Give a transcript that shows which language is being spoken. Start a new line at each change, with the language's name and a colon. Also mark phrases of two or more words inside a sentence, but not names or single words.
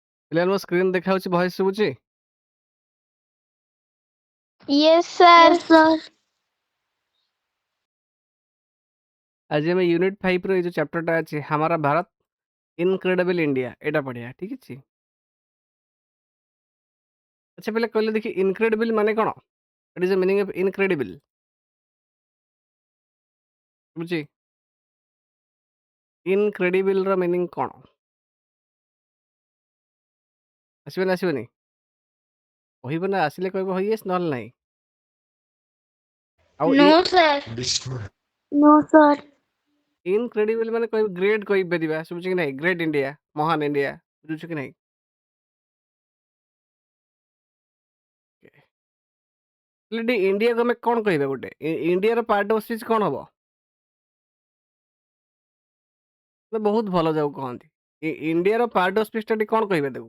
Odia: ପିଲାମାନେ ମୋ ସ୍କ୍ରିନ୍ ଦେଖାଯାଉଛି, ଭଏସ୍ ଶୁଭୁଛି?
English: Yes, sir. Yes, sir.
Odia: ଆଜି ଆମେ यूनिट 5 ର ଏଇ ଯୋଉ ଚାପ୍ଟରଟା ଅଛି
Hindi: हमारा भारत
Odia: इनक्रेडिबल इंडिया ଏଇଟା ପଢିବା, ଠିକ ଅଛି? ଆଚ୍ଛା ପିଲା କହିଲେ ଦେଖି ଇନକ୍ରେଡିବଲ ମାନେ କଣ?
English: What is the meaning of incredible?
Odia: ବୁଝି ଇନକ୍ରେଡିବଲ ର ମିନିଂ କଣ? ଆସିବ ନା ଆସିବନି? କହିବ ନା, ଆସିଲେ କହିବ ହଁ yes ନହେଲେ ନାହିଁ। ଆଉ
English: No, sir. No, sir.
Odia: ଇନକ୍ରେଡିବଲ ମାନେ କହିବ ଗ୍ରେଟ୍ କହିପାରିବା, ଶୁଭୁଛି କି ନାହିଁ?
English: great India,
Odia: ମହାନ ଇଣ୍ଡିଆ, ବୁଝୁଛୁ କି ନାହିଁ? ହେଲେ ଇଣ୍ଡିଆକୁ ଆମେ କଣ କହିବା? ଗୋଟେ ଇଣ୍ଡିଆର
English: part of speech
Odia: କଣ ହବ? ବହୁତ ଭଲ ଯାଉ କହନ୍ତି ଇଣ୍ଡିଆର
English: part of speech
Odia: ଟା କଣ କହିବା ତାକୁ?